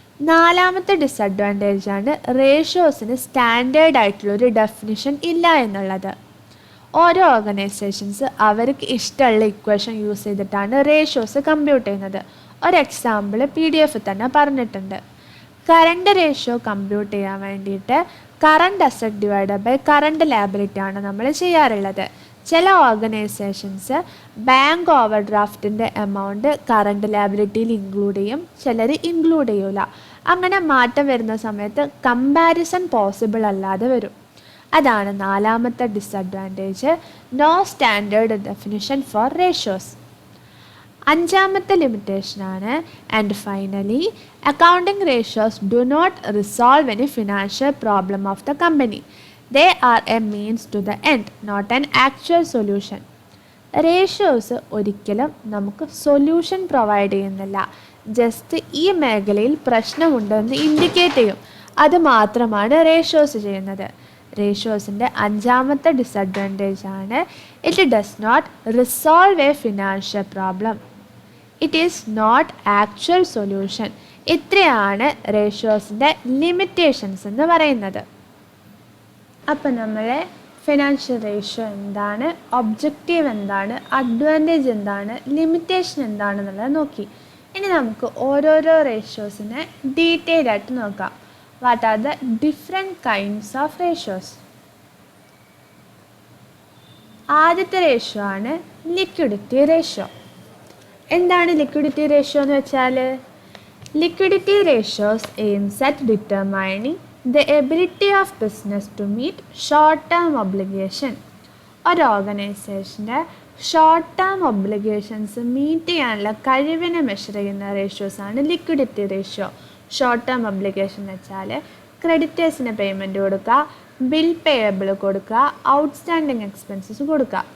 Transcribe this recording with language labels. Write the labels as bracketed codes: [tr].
[ml] നാലാമത്തെ ഡിസഡ്വാൻറ്റേജാണ് റേഷ്യോസിന് സ്റ്റാൻഡേർഡ് ആയിട്ടുള്ളൊരു ഡെഫിനിഷൻ ഇല്ല എന്നുള്ളത്. ഓരോ ഓർഗനൈസേഷൻസ് അവർക്ക് ഇഷ്ടമുള്ള ഇക്വേഷൻ യൂസ് ചെയ്തിട്ടാണ് റേഷ്യോസ് കമ്പ്യൂട്ട് ചെയ്യുന്നത്. ഒരു എക്സാമ്പിൾ PDF തന്നെ പറഞ്ഞിട്ടുണ്ട്. കറണ്ട് റേഷ്യോ കമ്പ്യൂട്ട് ചെയ്യാൻ വേണ്ടിയിട്ട് current asset divided by current liability ആണ് നമ്മൾ ചെയ്യാറുള്ളത്. ചില organisations bank over ഡ്രാഫ്റ്റിൻ്റെ amount current ലയബിലിറ്റിയിൽ include ചെയ്യും, ചിലർ ഇൻക്ലൂഡ് ചെയ്യൂല. അങ്ങനെ മാറ്റം വരുന്ന സമയത്ത് കമ്പാരിസൺ പോസിബിൾ അല്ലാതെ വരും. അതാണ് നാലാമത്തെ disadvantage, [en] No standard definition for ratios. [ml] അഞ്ചാമത്തെ ലിമിറ്റേഷനാണ് [en] And finally accounting ratios do not resolve any financial problem of the company. They are a means to the end, not an actual solution. [ml] Ratios ഒരിക്കലും നമുക്ക് solution provide ചെയ്യുന്നില്ല. Just ഈ മേഖലയിൽ പ്രശ്നമുണ്ടെന്ന് indicate ചെയ്യും. അത് മാത്രമാണ് റേഷ്യോസ് ചെയ്യുന്നത്. റേഷ്യോസിൻ്റെ അഞ്ചാമത്തെ ഡിസഡ്വാൻറ്റേജ് ആണ് [en] It does not resolve a financial problem. It is not actual solution. [ml] ഇത്രയാണ് റേഷ്യോസിൻ്റെ ലിമിറ്റേഷൻസ് എന്ന് പറയുന്നത്. അപ്പം നമ്മൾ ഫിനാൻഷ്യൽ റേഷ്യോ എന്താണ്, ഒബ്ജക്റ്റീവ് എന്താണ്, അഡ്വാൻറ്റേജ് എന്താണ്, ലിമിറ്റേഷൻ എന്താണെന്നുള്ളത് നോക്കി. ഇനി നമുക്ക് ഓരോരോ റേഷ്യോസിനെ ഡീറ്റെയിൽ ആയിട്ട് നോക്കാം. [en] What are the different kinds of ratios? [ml] ആദ്യത്തെ റേഷ്യോ ആണ് ലിക്വിഡിറ്റി റേഷ്യോ. എന്താണ് ലിക്വിഡിറ്റി റേഷ്യോ എന്ന് വെച്ചാൽ? [en] Liquidity ratios aims at determining the ability of business to meet short-term obligation. [ml] ഒരു ഓർഗനൈസേഷൻ്റെ ഷോർട്ട് ടേം ഒബ്ലിഗേഷൻസ് മീറ്റ് ചെയ്യാനുള്ള കഴിവിനെ മെഷർ ചെയ്യുന്ന റേഷ്യോസാണ് liquidity ratio. Short term obligation എന്ന് വെച്ചാൽ ക്രെഡിറ്റേഴ്സിന് പേയ്മെൻറ്റ് കൊടുക്കുക, ബിൽ പേയബിൾ കൊടുക്കുക, ഔട്ട്സ്റ്റാൻഡിങ് എക്സ്പെൻസസ് കൊടുക്കുക.